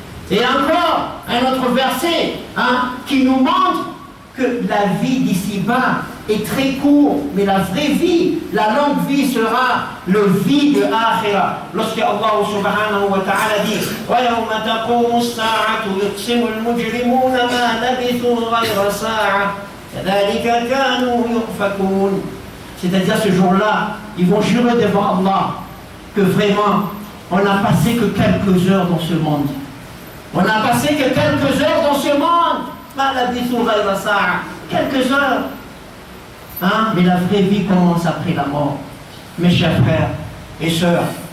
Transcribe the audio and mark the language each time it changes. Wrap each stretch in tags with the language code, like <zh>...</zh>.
<fr>Et encore un autre verset qui nous montre que la vie d'ici-bas est très courte, mais la vraie vie, la longue vie sera le vie de Akhira. Lorsque Allah subhanahu wa ta'ala dit</fr> <ar>وَيَوْمَ تَقُومُ السَّاعَةُ يُقْسِمُ الْمُجْرِمُونَ مَا لَبِثُوا غَيْرَ سَاعَةٍ كَذَلِكَ كَانُوا يُؤْفَكُونَ.</ar> <fr>C'est-à-dire ce jour-là, ils vont jurer devant Allah que vraiment, on n'a passé que quelques heures dans ce monde. On n'a passé que quelques heures dans ce monde.</fr> <ar>مَا لَبِثُوا غَيْرَ سَاعَةٍ.</ar> <fr>Quelques heures. Mais la vraie vie commence après la mort, mes chers frères et sœurs.</fr>